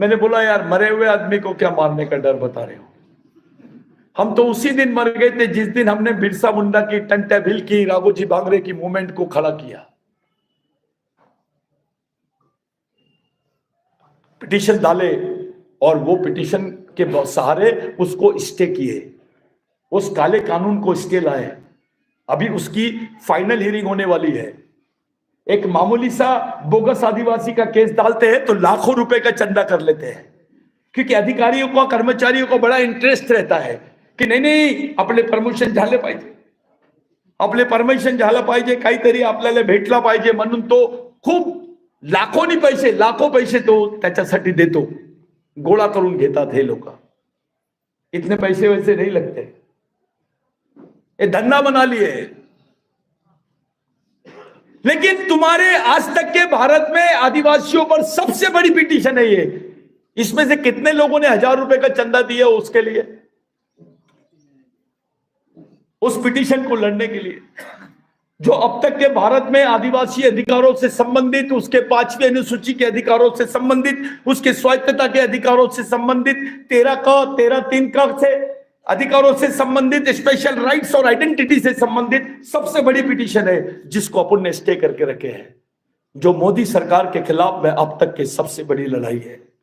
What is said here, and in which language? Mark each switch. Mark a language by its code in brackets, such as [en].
[hi] मैंने बोला यार, मरे हुए आदमी को क्या मारने का डर बता रहे हो? हम तो उसी दिन मर गए थे जिस दिन हमने बिरसा मुंडा की, टंटा भिल की, राघोजी भांगरे की मूवमेंट को खड़ा किया। पिटीशन डाले और वो पिटीशन के सहारे उसको स्टे किए, उस काले कानून को स्टे लाए। अभी उसकी फाइनल हियरिंग होने वाली है। एक मामूली सा बोगस आदिवासी का केस डालते हैं तो लाखों रुपए का चंदा कर लेते हैं, क्योंकि अधिकारियों को, कर्मचारियों को बड़ा इंटरेस्ट रहता है की [mr] नाही नाही आपले प्रमोशन झाले पाहिजे, आपले परमिशन झालं पाहिजे, काहीतरी आपल्याला भेटला पाहिजे म्हणून तो खूप लाखों पैसे तो त्याच्यासाठी देतो, गोळा करून घेतात हे लोक. [hi] इतने पैसे वैसे नहीं लगते, ये धंधा बना लिए. लेकिन तुम्हारे आज तक के भारत में आदिवासियों पर सबसे बड़ी पिटीशन है ये. इसमें से कितने लोगों ने 1000 रुपए का चंदा दिया उसके लिए, उस पिटीशन को लड़ने के लिए, जो अब तक के भारत में आदिवासी अधिकारों से संबंधित, उसके 5वीं अनुसूची के अधिकारों से संबंधित, उसके स्वायत्तता के अधिकारों से संबंधित, 13(3) से अधिकारों से संबंधित, स्पेशल राइट्स और आइडेंटिटी से संबंधित सबसे बड़ी पिटीशन है जिसको अपन ने स्टे करके रखे हैं, जो मोदी सरकार के खिलाफ में अब तक की सबसे बड़ी लड़ाई है.